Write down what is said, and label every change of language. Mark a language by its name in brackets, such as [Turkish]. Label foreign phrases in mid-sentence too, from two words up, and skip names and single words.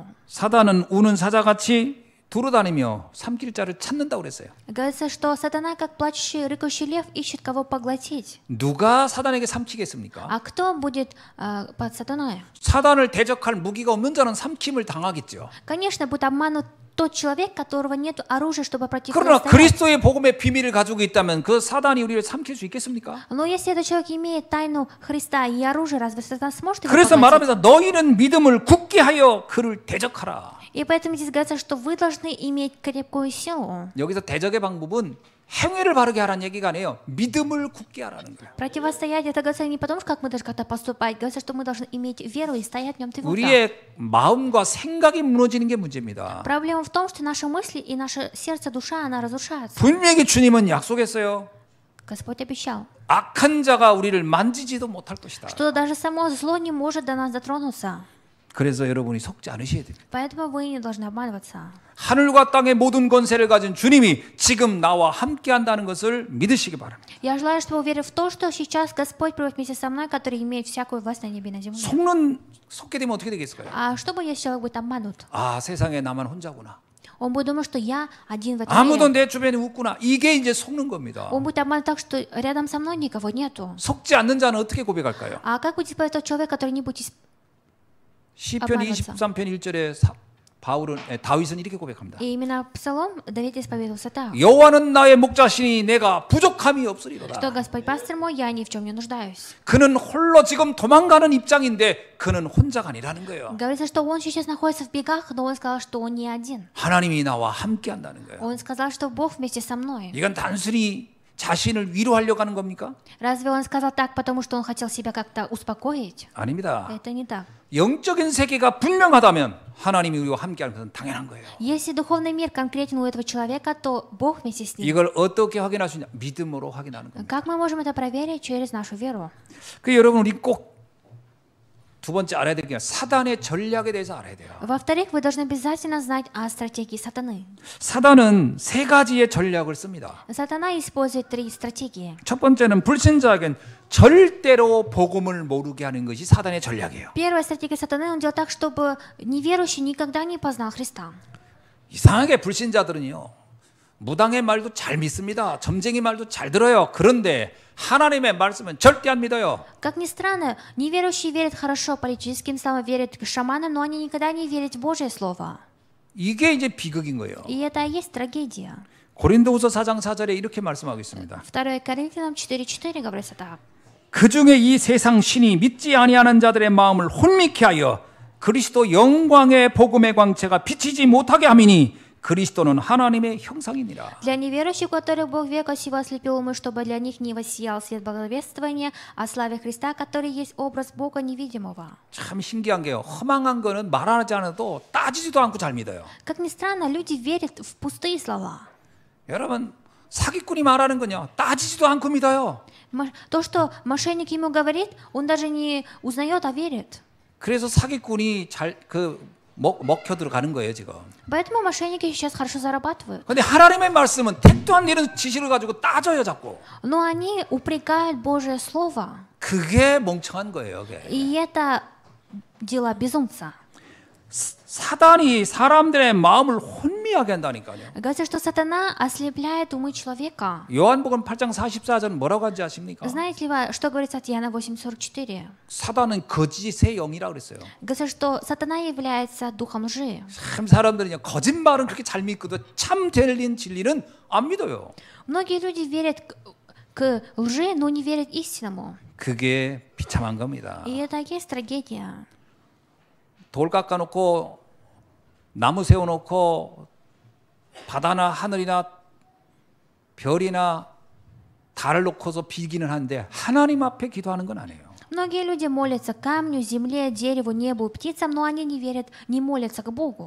[Korean] 사단은 우는 사자같이 두루다니며 삼킬 자를 찾는다고 그랬어요. [Russian] Говорится, что сатана, как плачущий, рыкающий лев, ищет кого поглотить. [Korean] 누가 사단에게 삼키겠습니까? [Russian] А кто будет под сатаной? [Korean] 사단을 대적할 무기가 없는 자는 삼킴을 당하겠죠. [Russian] Конечно, будет обманут тот человек, которого нет оружия, чтобы [Korean] 그러나 [Russian] противостоять. [Korean] 그리스도의 복음의 비밀을 가지고 있다면 그 사단이 우리를 삼킬 수 있겠습니까? [Russian] Но если этот человек имеет тайну Христа и оружие, разве сатана сможет его [Korean] 그래서 [Russian] поглотить? [Korean] 말하면서 너희는 믿음을 굳게 하여 그를 대적하라. [Russian] И поэтому здесь говорится, что вы должны иметь крепкую силу. [Korean] 여기서 대적의 방법은 행위를 바르게 하라는 얘기가 아니에요. 믿음을 굳게 하라는 거예요. [Russian] Противостоять это говорится не потому, как мы должны как-то поступать, говорится, что мы должны иметь веру и стоять в нем твердо. [Korean] 우리의 마음과 생각이 무너지는 게 문제입니다. [Russian] Проблема в том, что наши мысли и наше сердце, душа, она разрушается. [Korean] 분명히 주님은 약속했어요. [Russian] Господь обещал, [Korean] 악한 자가 우리를 만지지도 못할 것이다. [Russian] что даже само зло не может до нас дотронуться. [Korean] 그래서 여러분이 속지 않으셔야 됩니다. [Russian] Поэтому вы не должны обманываться. [Korean] 하늘과 땅의 모든 권세를 가진 주님이 지금 나와 함께 한다는 것을 믿으시기 바랍니다. [Russian] Я желаю, чтобы вы верили в то, что сейчас Господь пребывает вместе со мной, который имеет всякую власть на небе и на земле. [Korean] 속게 되면 어떻게 되겠을까요? [Russian] А что будет, если человек будет обманут? [Korean] 아, 세상에 나만 혼자구나. [Russian] Он будет думать, что я один в этом [Korean] 아무도 [Russian] мире. [Korean] 내 주변에 없구나. 이게 이제 속는 겁니다. [Russian] Он будет обманут так, что рядом со мной никого нету. [Korean] 속지 않는 자는 어떻게 고백할까요? [Russian] А как будет исповедовать тот человек, который не будет [Korean] 시편 [Russian] обманываться. [Korean] 23편 1절에 다윗은 이렇게 고백합니다. [Russian] И именно Псалом Давид исповедовался так, [Korean] 여호와는 나의 목자시니 내가 부족함이 [Russian] что [Korean] 없으리로다. [Russian] Господь пастырь мой, я ни в чем не нуждаюсь. [Korean] 그는 홀로 지금 도망가는 입장인데 그는 혼자가 아니라는 거예요. [Russian] Говорится, что он сейчас находится в бегах, но он сказал, что он не один. [Korean] 하나님이 나와 함께 한다는 거예요. [Russian] Он сказал, что Бог вместе со мной. [Korean] 이건 단순히 자신을 위로하려고 하는 겁니까? [Russian] Разве он сказал так, потому что он хотел себя как-то успокоить? [Korean] 아닙니다. [Russian] Это не так. [Korean] 영적인 세계가 분명하다면 하나님이 우리와 함께하는 것은 당연한 거예요. [Russian] Если духовный мир конкретен у этого человека, то Бог вместе с ним. [Korean] 이걸 어떻게 확인할 수 있냐? 믿음으로 확인하는 겁니다. [Russian] Как мы можем это проверить? Через нашу веру. [Korean] 그 여러분 우리 꼭 두 번째 알아야 될 게 사단의 전략에 대해서 알아야 돼요. [Russian] Во-вторых, вы должны обязательно знать о стратегии сатаны. [Korean] 사단은 세 가지의 전략을 씁니다. [Russian] Сатана использует 3 стратегии. [Korean] 첫 번째는 불신자에겐 절대로 복음을 모르게 하는 것이 사단의 전략이에요. [Russian] Первая стратегия сатаны, он делает так, чтобы неверующий никогда не познал Христа. [Korean] 이상하게 불신자들은요. 무당의 말도 잘 믿습니다. 점쟁이 말도 잘 들어요. 그런데 하나님의 말씀은 절대 안 믿어요. [Russian] Как ни странно, неверующие верят хорошо политическим словам, верят шаманам, но они никогда не верят в Божье Слово. [Korean] 이게 이제 비극인 거예요. [Russian] И это и есть трагедия. [Korean] 고린도후서 4장 4절에 이렇게 말씀하고 있습니다. [Russian] 2 Коринфянам 4:4 говорится так. [Korean] 그 중에 이 세상 신이 믿지 아니하는 자들의 마음을 혼미케 하여 그리스도 영광의 복음의 광채가 비치지 못하게 함이니 그리스도는 하나님의 형상이니라. [Russian] Для неверующих, которых Бог века сего ослепил умы, чтобы для них не воссиял свет благовествования о славе Христа, который есть образ Бога невидимого. [Korean] 참 신기한 게요. 허망한 거는 말하지 않아도 따지지도 않고 잘 믿어요. [Russian] Как ни странно, люди верят в пустые слова. [Korean] 여러분 사기꾼이 말하는 건요. 따지지도 않고 믿어요. [Russian] То, что мошенник ему говорит, он даже не узнает, а верит. [Korean] 그래서 사기꾼이 먹혀 들어가는 거예요 지금. [Russian] Поэтому мошенники сейчас хорошо зарабатывают. [Korean] 근데 하나님의 말씀은 택도 안 되는 지시를 가지고 따져요 자꾸. [Russian] Но они упрекают Божье Слово. [Korean] 그게 멍청한 거예요. 그게. [Russian] И это дела безумца. [Korean] 사단이 사람들의 마음을 혼미하게 한다니까요. [Russian] Говорится, что сатана ослепляет умы человека. [Korean] 요한복음 8장 44절 뭐라고 하는지 아십니까? [Russian] Знаете ли вы, что говорится от Иоанна 8:44? [Korean] 사단은 거짓의 영이라고 그랬어요. [Russian] Говорится, что сатана является духом лжи. [Korean] 참 사람들은요 거짓말은 그렇게 잘 믿고도 참 들린 진리는 안 믿어요. [Russian] Многие люди верят к лжи, но не верят истинному. [Korean] 그게 비참한 겁니다. [Russian] И это и есть трагедия. [Korean] 돌 깎아놓고 나무 세워놓고 바다나 하늘이나 별이나 달을 놓고서 빌기는 하는데 하나님 앞에 기도하는 건 아니에요. [Russian] Многие люди молятся камню, земле, дереву, небу, птицам, но они не верят, не молятся к Богу.